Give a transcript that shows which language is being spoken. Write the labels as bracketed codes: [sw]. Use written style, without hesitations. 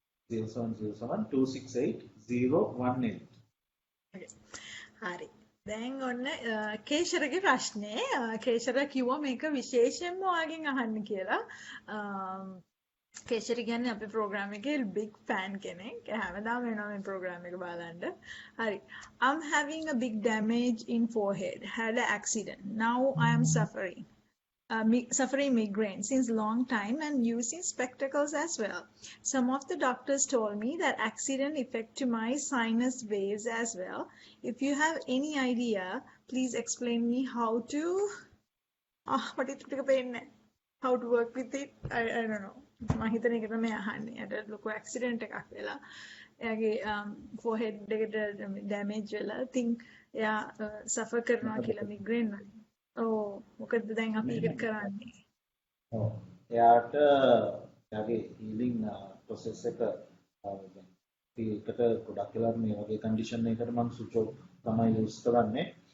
[si] 0707 268 018 හරි. දැන් ඔන්න කේෂරගේ ප්‍රශ්නේ කේෂර කිව්වා මේක විශේෂයෙන්ම ඔයාගෙන් අහන්න කියලා. කේෂර කියන්නේ අපේ ප්‍රෝග්‍රෑම් එකේ big fan කෙනෙක්. හැමදාම වෙනවා මේ ප්‍රෝග්‍රෑම් එක බලන්න. හරි. [en] I'm having a big damage in forehead. Had an accident. Now I am suffering. Suffering migraine since long time and using spectacles as well. Some of the doctors told me that accident affect to my sinus waves as well. If you have any idea, please explain me how to what it how to work with it. I don't know. [si] මම හිතන එක තමයි අහන්නේ. අර ලොකු accident එකක් වෙලා එයාගේ forehead එකට damage වෙලා ඉතින් එයා suffer කරනවා කියලා migraine වලින්. ඔව් මොකද දැන් අපි ඒක කරන්නේ. ඔව්. එයාට එයාගේ healing process එක දැන් ඒකට ගොඩක් වෙලා මේ වගේ condition එකකට මම සුජෝක් තමයි use කරන්නේ.